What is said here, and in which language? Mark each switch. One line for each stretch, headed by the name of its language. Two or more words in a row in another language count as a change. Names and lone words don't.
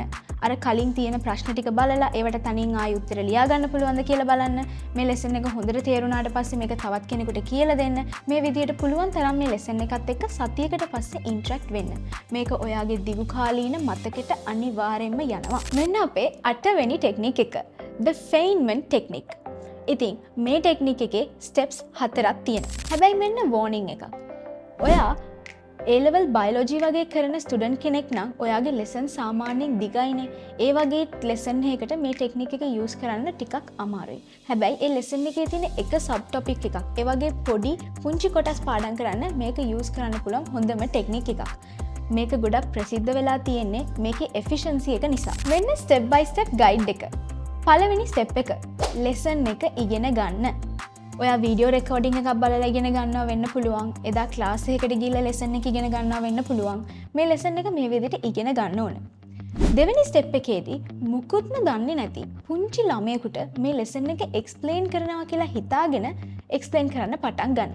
Sinhala: අර කලින් තියෙන ප්‍රශ්න ටික බලලා ඒවට තනියෙන් ආයෙ උත්තර ලියා ගන්න පුළුවන්ද කියලා බලන්න. මේ lesson එක හොඳට තේරුණාට පස්සේ මේක තවත් කෙනෙකුට කියලා දෙන්න. මේ විදිහට පුළුවන් තරම් මේ lesson එකත් එක්ක සතියකට පස්සේ interact වෙන්න. මේක ඔයාගේ දිගු කාලීන මතකෙට අනිවාර්යෙන්ම යනවා. මෙන්න අපේ 8 වෙනි technique එක.
English: The Feynman technique.
Sinhala: ඉතින් මේ technique එකේ steps 4ක් තියෙනවා. හැබැයි මෙන්න warning එකක්. ඔයා
English: A-level biology
Sinhala: වගේ කරන ස්ටුඩන්ට් කෙනෙක් නම් ඔයාගේ lesson සාමාන්‍යයෙන් දිගයිනේ. ඒ වගේ lesson එකකට මේ technique එක use කරන්න ටිකක් අමාරුයි. හැබැයි ඒ lesson එකේ තියෙන එක
English: sub topic
Sinhala: එකක්. ඒ වගේ පොඩි පුංචි කොටස් පාඩම් කරන්න මේක use කරන්න පුළුවන් හොඳම technique එකක්. මේක ගොඩක් ප්‍රසිද්ධ වෙලා තියෙන්නේ මේකේ efficiency එක නිසා. මෙන්න
English: step by step guide
Sinhala: එක. පළවෙනි step එක lesson එක ඉගෙන ගන්න. ඔයා
English: video recording
Sinhala: එකක් බලලා ඉගෙන ගන්නවා වෙන්න පුළුවන්. එදා ක්ලාස් එකකට ගිහලා lesson එක ඉගෙන ගන්නවා වෙන්න පුළුවන්. මේ lesson එක මේ විදිහට ඉගෙන ගන්න ඕන. දෙවෙනි step එකේදී මුකුත්ම දන්නේ නැති පුංචි ළමයෙකුට මේ lesson එක explain කරනවා කියලා හිතාගෙන explain කරන්න පටන් ගන්න.